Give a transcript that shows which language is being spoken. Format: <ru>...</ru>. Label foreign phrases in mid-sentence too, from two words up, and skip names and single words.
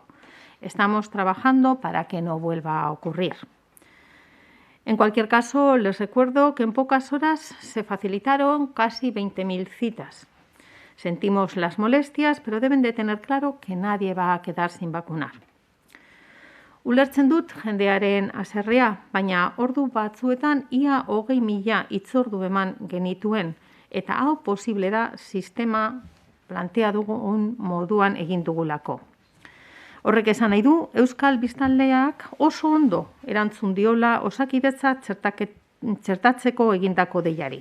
<es>Estamos trabajando para que no vuelva a ocurrir. En cualquier caso, les recuerdo que en pocas horas se facilitaron casi 20.000 citas. Sentimos las molestias, pero deben de tener claro que nadie va a quedar sin vacunar.</es> <eu>Ulertzen dut jendearen haserrea, baina ordu batzuetan ia 20.000 hitzordu eman genituen, eta hau posible da sistema plantea dugun moduan egin dugulako. Horrek esan nahi du, Euskal biztanleak oso ondo erantzun diola Osakidetza txertatzeko egindako deiari.</eu>